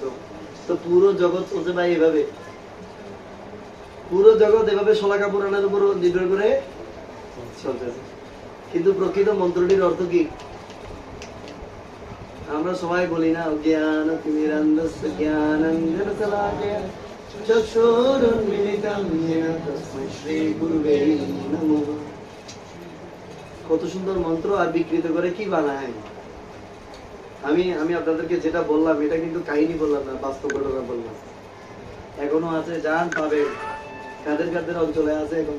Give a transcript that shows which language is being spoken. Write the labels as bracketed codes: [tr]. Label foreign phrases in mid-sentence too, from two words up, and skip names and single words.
[bn] তো পুরো জগৎ চলছে ভাই এভাবে, পুরো জগৎ এভাবে শলাকা পুরাণের উপর নির্ভর করে চলতেছে। কিন্তু প্রকৃত মন্ত্রটির অর্থ কি? আমরা সবাই বলি না, [sa] জ্ঞান তিমিরান্ধস্য জ্ঞানাঞ্জন শলাকয়া চক্ষুরুন্মিলিতং येन তস্मै শ্রী গুরুবে নমঃ। [bn] কত সুন্দর মন্ত্র, আর বিকৃত করে কি বানায়। আমি আপনাদেরকে যেটা বললাম এটা কিন্তু কাহিনী বললাম না, বাস্তব ঘটনা বললাম। এখনো আছে, যান পাবেন। কাদের কাদের অঞ্চলে আছে এখন?